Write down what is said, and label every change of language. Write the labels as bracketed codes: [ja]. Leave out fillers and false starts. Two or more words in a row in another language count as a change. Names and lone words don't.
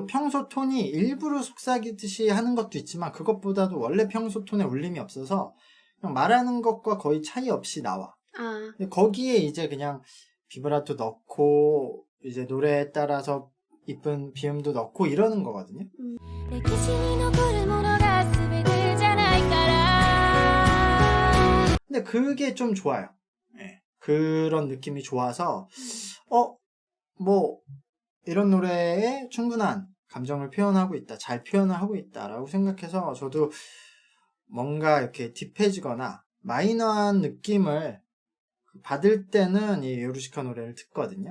[ko] 평소 톤이 일부러 속삭이듯이 하는 것도 있지만 그것보다도 원래 평소 톤에 울림이 없어서 그냥 말하는 것과 거의 차이 없이 나와. 아, 근데 거기에 이제 그냥 비브라토 넣고 이제 노래에 따라서 이쁜 비음도 넣고 이러는 거거든요. [ja] 歴史に残るものが全てじゃないから [ko] 근데 그게 좀 좋아요. 예. 그런 느낌이 좋아서 뭐 이런 노래에 충분한 감정을 표현하고 있다, 잘 표현을 하고 있다라고 생각해서 저도 뭔가 이렇게 딥해지거나 마이너한 느낌을 받을 때는 이 요루시카 노래를 듣거든요.